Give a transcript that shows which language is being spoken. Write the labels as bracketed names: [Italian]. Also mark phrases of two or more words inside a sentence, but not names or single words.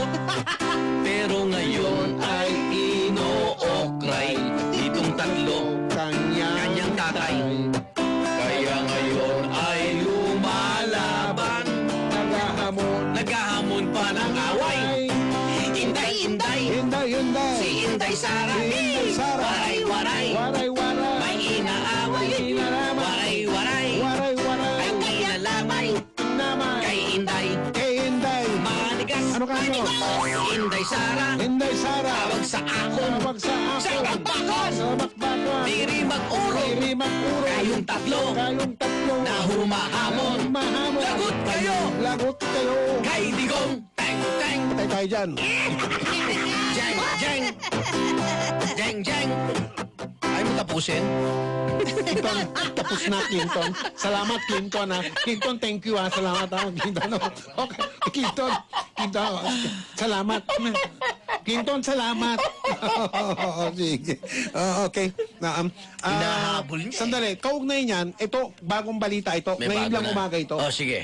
[Filipino] Pero ngayon ay inookray itong tatlo, kanyang tatay. Kaya ngayon ay lumalaban, naghahamon pa ng away. Inday-Inday, si Inday Sara, waray-waray, may inaaway, waray-waray, ay kinalamay, kay Inday, manigas, Inday Sara, [Waray] tawag sa akon, sa bakbakan, diri mag-urong, [Filipino] kayong tatlo, na humahamon, lagot kayo, kay Digong, teng-teng, Tay tayo dyan. Jeng. Ay mo tapusin? Clinton, tapos na, Clinton. Salamat, Clinton, ha. [English] Clinton, thank you, [Filipino] ha. Salamat, ha. Clinton, okay. Clinton, salamat. Clinton, salamat. Sige. Okay. Hinahabol niya. Sandali, kaugnay niyan, ito, bagong balita ito. May Ngayon bago lang na. umaga ito. Oh, sige.